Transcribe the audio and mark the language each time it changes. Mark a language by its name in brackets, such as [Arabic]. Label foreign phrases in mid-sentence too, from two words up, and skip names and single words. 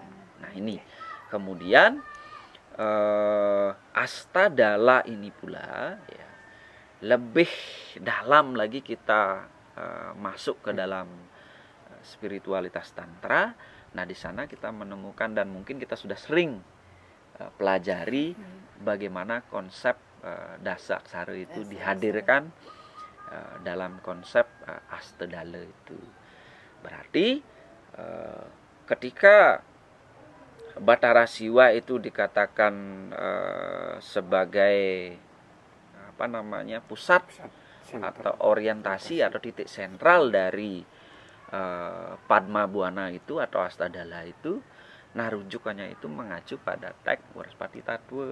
[Indonesian] Nah ini kemudian Astadala ini pula ya, lebih dalam lagi kita masuk ke dalam spiritualitas tantra. Nah di sana kita menemukan, dan mungkin kita sudah sering pelajari bagaimana konsep dasa aksara itu dihadirkan dalam konsep Astadala itu. Berarti ketika Bathara Siwa itu dikatakan sebagai pusat atau orientasi atau titik sentral dari Padma Buana itu atau Astadala itu, nah rujukannya itu mengacu pada teks Wrespati Tattwa.